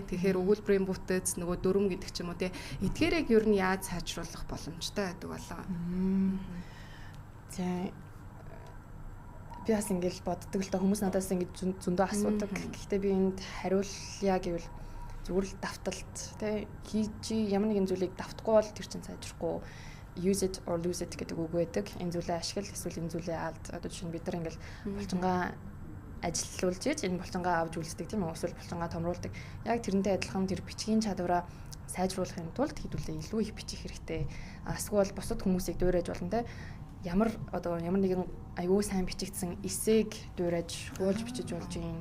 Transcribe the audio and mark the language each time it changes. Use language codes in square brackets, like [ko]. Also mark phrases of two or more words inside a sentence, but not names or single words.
[mn] Тэгэхээр өгүүлбэрийн бүтэц нөгөө дүрм гэдэг ч юм уу тий. Эдгээрийг ер нь яаж сайжруулах боломжтой байдаг болоо. За би бас ингээл боддог л да хүмүүс надаас ингэж зөндөө асуудаг. Гэхдээ би энд хариулъя гэвэл зүгээр л давталт тий хийж ямар нэгэн зүйлийг давтахгүй бол тэр чинь сайжрахгүй. [en] Use it or lose it [mn] гэдэг үг байдаг. Энэ зүйлээ ашигла эсвэл энэ зүйлээ алд. Одоо жишээ нь бид нар ингээл булчингаа ажиллуулж ийж энэ булчингаа авч үлддэг тийм үү? Эсвэл булчингаа томруулдаг. Яг тэрнтэй адилхан тэр бичгийн чадвараа сайжруулахын тулд хэдүүлээ илүү их бичих хэрэгтэй. Эсвэл бусад хүмүүсийг дуурайж болно те. Ямар нэгэн аюу сайн бичигдсэн эсээг дуурайж хуулж бичиж болж юм.